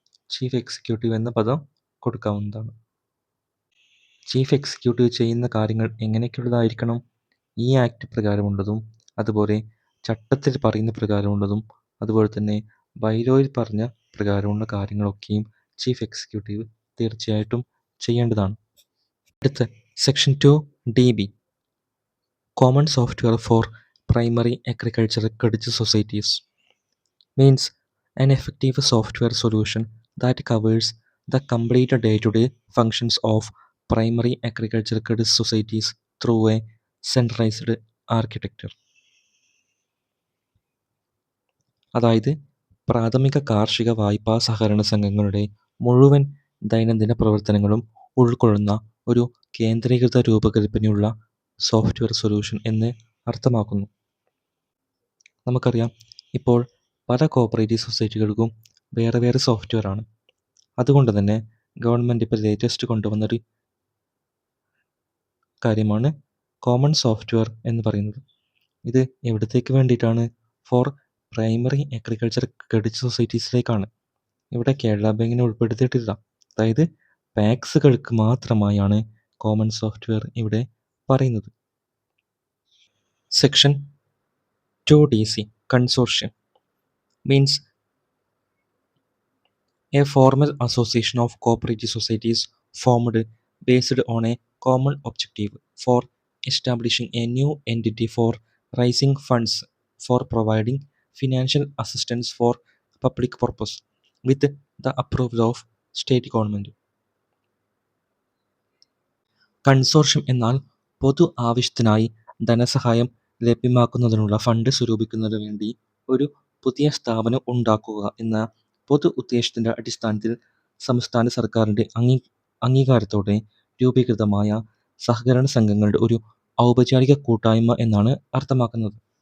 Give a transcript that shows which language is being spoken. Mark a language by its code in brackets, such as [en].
[ml] Chief executive എന്ന പദം കൊടുക്കാവുന്നതാണ്. ചീഫ് എക്സിക്യൂട്ടീവ് ചെയ്യുന്ന കാര്യങ്ങൾ എങ്ങനെയൊക്കെയുള്ളതായിരിക്കണം? ഈ ആക്ട് പ്രകാരമുള്ളതും അതുപോലെ ചട്ടത്തിൽ പറയുന്ന പ്രകാരമുള്ളതും അതുപോലെ തന്നെ ബൈലോയിൽ പറഞ്ഞ പ്രകാരമുള്ള കാര്യങ്ങളൊക്കെയും ചീഫ് എക്സിക്യൂട്ടീവ് തീർച്ചയായിട്ടും ചെയ്യേണ്ടതാണ്. [en] അടുത്ത section 2DB common software for primary agricultural credit societies means an effective software solution that covers the complete day-to-day functions of primary agricultural credit societies through a centralized architecture. [ml] അതായത് പ്രാഥമിക കാർഷിക വായ്പാ സഹകരണ സംഘങ്ങളുടെ മുഴുവൻ ദൈനംദിന പ്രവർത്തനങ്ങളും ഉൾക്കൊള്ളുന്ന ഒരു കേന്ദ്രീകൃത രൂപകൽപ്പനയുള്ള സോഫ്റ്റ്വെയർ സൊല്യൂഷൻ എന്ന് അർത്ഥമാക്കുന്നു. നമുക്കറിയാം ഇപ്പോൾ പല കോപ്പറേറ്റീവ് സൊസൈറ്റികൾക്കും വേറെ വേറെ സോഫ്റ്റ്വെയർ ആണ്. അതുകൊണ്ട് തന്നെ ഗവൺമെൻറ് ഇപ്പോൾ ലേറ്റസ്റ്റ് കൊണ്ടുവന്നൊരു കാര്യമാണ് കോമൺ സോഫ്റ്റ്വെയർ എന്ന് പറയുന്നത്. ഇത് എവിടത്തേക്ക് വേണ്ടിയിട്ടാണ്? For primary agriculture credit സൊസൈറ്റീസിലേക്കാണ്. ഇവിടെ കേരള ബാങ്കിനെ ഉൾപ്പെടുത്തിയിട്ടില്ല. അതായത് പാക്സുകൾക്ക് മാത്രമായാണ് കോമൺ സോഫ്റ്റ്വെയർ ഇവിടെ പറയുന്നത്. [en] Section 2DC consortium means a formal association of cooperative societies formed based on a common objective for establishing a new entity for raising funds for providing financial assistance for public purpose with the approval of state government. [ml] Consortium എന്നാൽ പൊതു ആവശ്യത്തിനായി ധനസഹായം ലഭ്യമാക്കുന്നതിനുള്ള fund സ്വരൂപിക്കുന്നതിനു വേണ്ടി ഒരു പുതിയ സ്ഥാപനം ഉണ്ടാക്കുക എന്ന പൊതു ഉദ്ദേശ്യത്തിൻ്റെ അടിസ്ഥാനത്തിൽ സംസ്ഥാന സർക്കാരിൻ്റെ അംഗീകാരത്തോടെ രൂപീകൃതമായ സഹകരണ സംഘങ്ങളുടെ ഒരു ഔപചാരിക കൂട്ടായ്മ എന്നാണ് അർത്ഥമാക്കുന്നത്.